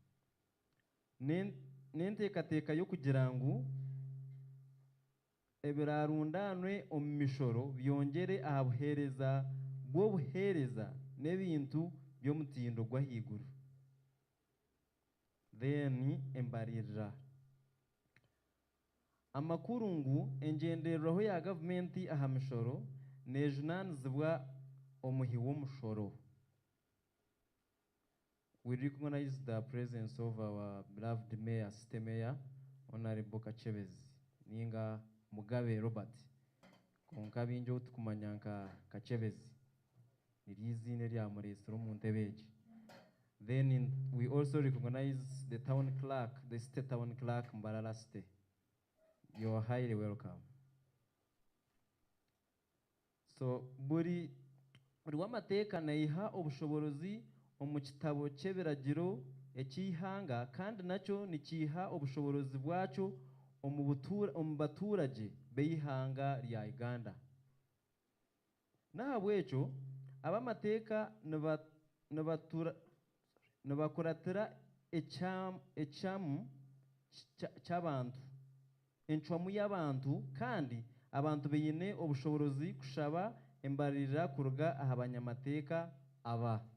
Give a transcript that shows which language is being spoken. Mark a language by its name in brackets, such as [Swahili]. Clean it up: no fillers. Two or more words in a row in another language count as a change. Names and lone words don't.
[Nyankole] N'enteekateeka y'okugira ngu ebirarundanwe omu mishoro byongere aha buheereza bw'obuheereza n'ebintu by'omutindo gw'ahaiguru. Then embaririra. Amakuru ngu engendererwaho ya gavumenti aha mishoro neejunaanizibwa omuhi w'omushoro. [English] We recognize the presence of our beloved Mayor, City Mayor, Honorable Kachebezi, ninga Mugabe Robert. [Nyankole] Konka binjo tukumanya nka Kachebezi. Niri izina eryamuresera omu ntebe egi. [English] Then we also recognize the town clerk, the state town clerk, Mbarara City. You are highly welcome. [Nyankole] So buri w'amateka nayiha obushobozi omu kitabo cy'ebiragiro ekihanga kandi nacyo nikiha obushobozi bwacyo omu baturage b'ihanga rya Uganda. Nahabwekyo abamateka nibakuratira ekyamu cy'abantu, enchwamu y'abantu, kandi abantu beine obushobozi kushaba embarira kuruga aha banyamateka aba.